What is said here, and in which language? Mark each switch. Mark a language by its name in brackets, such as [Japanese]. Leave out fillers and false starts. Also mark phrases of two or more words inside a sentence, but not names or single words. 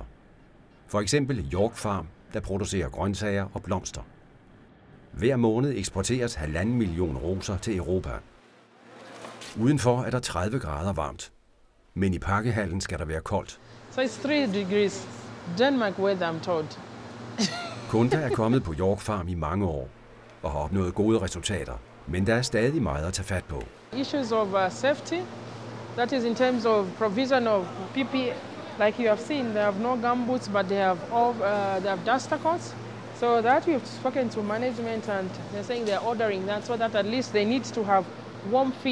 [Danish] For eksempel York Farm, der producerer grøntsager og blomster. Hver måned eksporteres 1,5 million roser til Europa. Udenfor er der 30 grader varmt, men i pakkehallen skal der være koldt. [English] So it's 3 degrees. Denmark weather, I'm told. [Danish] Kunda er kommet på York Farm i mange år og har opnået gode resultater, men der er stadig meget at tage fat på. [English] Issues of safety, that is in terms of provision of PPE. Like you have seen, they have no gumboots, but they have duster coats. So that we've spoken to management, and they're saying they're ordering that so that at least they need to have warm feet.